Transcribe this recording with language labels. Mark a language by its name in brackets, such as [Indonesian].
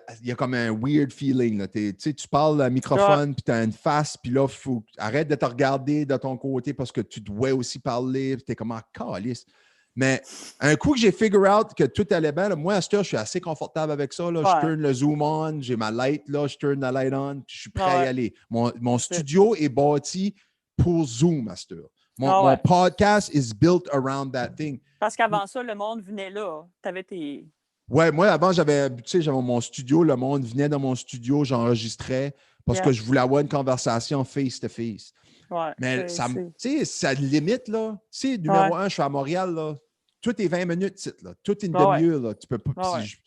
[French] Il y a comme un weird feeling. Là. Tu parles à un microphone, puis tu as une face, puis là, arrête de te regarder de ton côté parce que tu dois aussi parler. Tu es comme calice. Mais un coup que j'ai figure out que tout allait bien, là, moi, à cette heure, je suis assez confortable avec ça. Là. Je turn le Zoom on, j'ai ma light, là, je turn la light on, puis je suis prêt à y aller. Mon studio est bâti pour Zoom à cette heure. [English] Mon podcast is built around that thing. [French] Parce qu'avant ça, le monde venait là. Tu avais tes. Ouais, moi, avant, j'avais mon studio. Le monde venait dans mon studio, j'enregistrais parce que je voulais avoir une conversation face-to-face. Ouais, mais ça limite, là. Tu sais, numéro 1, je suis à Montréal, là. Tout est 20 minutes, là. Tout est une demi-heure, là. Tu peux pas.